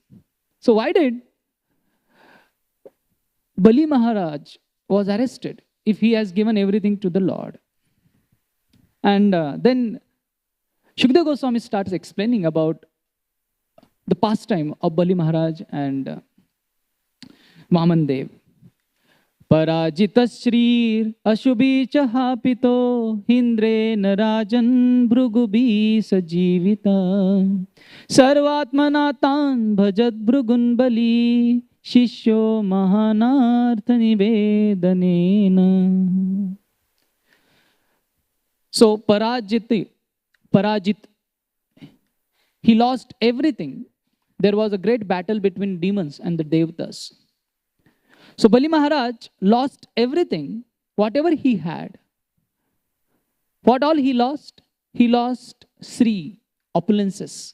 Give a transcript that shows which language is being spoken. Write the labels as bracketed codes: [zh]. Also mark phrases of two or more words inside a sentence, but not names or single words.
[en] So why did Bali Maharaj was arrested if he has given everything to the Lord? And then Shukdev Goswami starts explaining about the pastime of Bali Maharaj and Vaman Dev. [sa] पराजितश्रीरसुभिश्च हापितो हीन्द्रेण राजन् भृगुभिः स जीवितः सर्वात्मना तान् अभजद् भृगून् बलिः शिष्यो महानर्थनिवेदनेन. [en] So Parajit, he lost everything. There was a great battle between demons and the Devatas. So Bali Maharaj lost everything, whatever he had. What all he lost? He lost Sri, opulences.